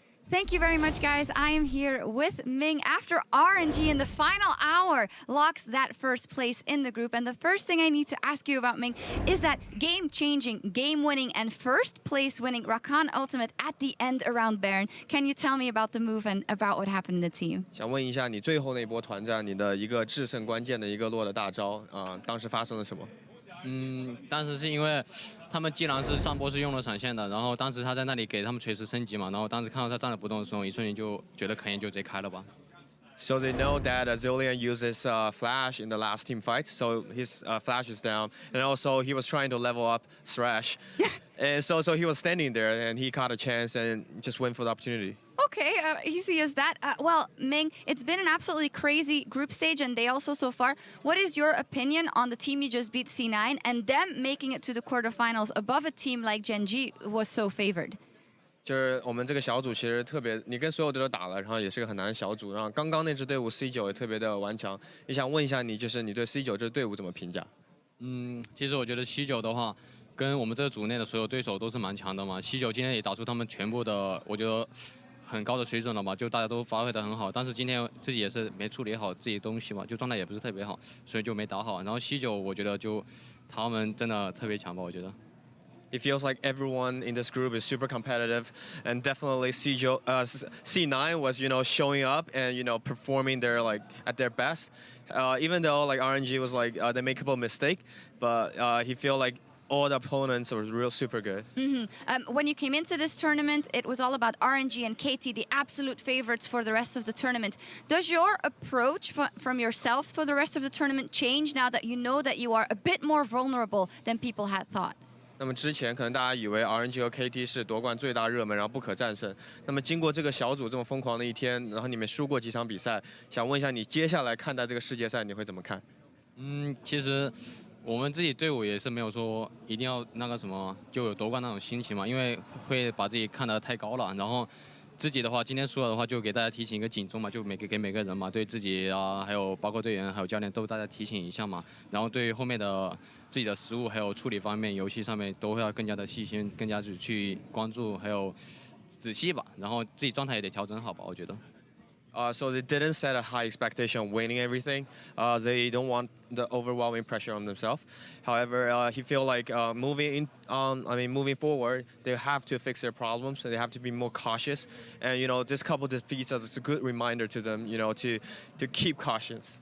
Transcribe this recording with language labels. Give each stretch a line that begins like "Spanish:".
English: Thank you very much, guys. I am here with Ming after RNG in the final hour locks that first place in the group. And the first thing I need to ask you about, Ming, is that game-changing, game-winning, and first-place-winning Rakan ultimate at the end around Baron. Can you tell me about the move and about what happened in the team?
Chinese: 想问一下，你最后那波团战，你的一个制胜关键的一个落的大招当时发生了什么？当时是因为他们既然是上波是用了闪现的，然后当时他在那里给他们锤石升级嘛，然后当时看到他站着不动的时候，一瞬间就觉得可能就直接开了吧。
English: So they know that Zilean uses flash in the last team fight, so his flash is down, and also he was trying to level up Thresh, and so he was standing there and he caught a chance and just went for the opportunity. Okay, easy as that. Well, Ming, it's been an absolutely crazy group stage, and they also so far. What is your opinion on the team you just beat, C9, and them making it to the quarterfinals above a team like Genji was so favored?
Chinese: 就是我们这个小组其实特别，你跟所有队都打了，然后也是个很难的小组。然后刚刚那支队伍 C9也特别的顽强。也想问一下你，就是你对 C9这支队伍怎么评价？其实我觉得C9的话，跟我们这个组内的所有对手都是蛮强的嘛。 C9今天也打出他们全部的，我觉得很高的水准了吧，就大家都发挥得很好。但是今天自己也是没处理好自己的东西嘛，就状态也不是特别好，所以就没打好。然后C9我觉得就他们真的特别强吧，我觉得。
English: It feels like everyone in this group is super competitive, and definitely C9 was, showing up and, performing their at their best. Even though RNG was they made a couple of mistakes, but he feel like all the opponents were real super good. When you came into this tournament, it was all about RNG and KT, the absolute favorites for the rest of the tournament. Does your approach from yourself for the rest of the tournament change now that you know that you are a bit more vulnerable than people had thought?
Chinese: 那么之前可能大家以为 RNG 和 KT 是夺冠最大热门，然后不可战胜。那么经过这个小组这么疯狂的一天，然后你们输过几场比赛，想问一下你接下来看待这个世界赛你会怎么看？其实我们自己队伍也是没有说一定要那个什么就有夺冠那种心情嘛，因为会把自己看得太高了。然后自己的话，今天输了的话，就给大家提醒一个警钟嘛，就给每个人嘛，对自己啊，还有包括队员还有教练都大家提醒一下嘛。然后对于后面的自己的失误还有处理方面，游戏上面都会要更加的细心，更加去关注，还有仔细吧。然后自己状态也得调整好吧，我觉得。
English: So they didn't set a high expectation of winning everything. They don't want the overwhelming pressure on themselves. However, he feel like moving forward, they have to fix their problems. So they have to be more cautious. And this couple defeats is a good reminder to them, to keep cautious.